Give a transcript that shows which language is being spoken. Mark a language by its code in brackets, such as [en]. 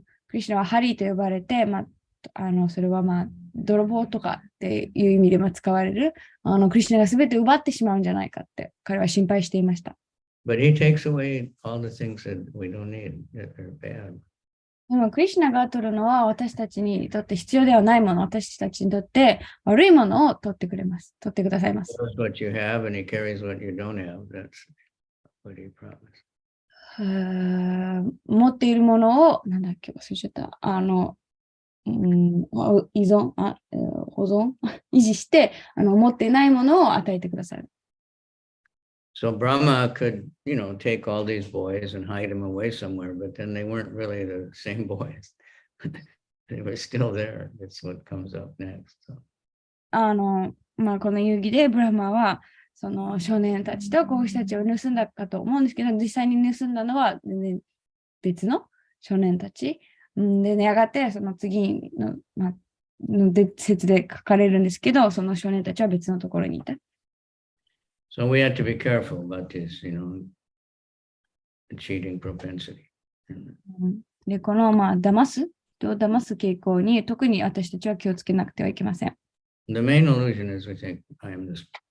[ja] クリシュナはハリーと呼ばれて、それは泥棒とかっていう意味で使われる、クリシュナが全て奪ってしまうんじゃないかって彼は心配していました。 [en] But he takes away all the things that we don't need, that are bad. [ja] でもクリシュナが取るのは私たちにとって必要ではないもの、私たちにとって悪いものを取ってくださいます。 [en] He knows what you have and he carries what you don't have. That's what he promised. [ja] 持っているものを、なんだっけ、忘れちゃった。保存維持して、持っていないものを与えてください。 [en] So Brahma could, take all these boys and hide them away somewhere, but then they weren't really the same boys. They were still there. That's what comes up next. So. [ja] この遊戯でブラマは、その少年たちと子牛たちを盗んだかと思うんですけど、実際に盗んだのは全然別の少年たち。で、やがてその次の、説で書かれるんですけど、その少年たちは別のところにいた。 [en] So we have to be careful about this, cheating propensity. [ja] で、この、騙す人を騙す傾向に特に私たちは気をつけなくてはいけません。 [en] The main illusion is we think, I am this,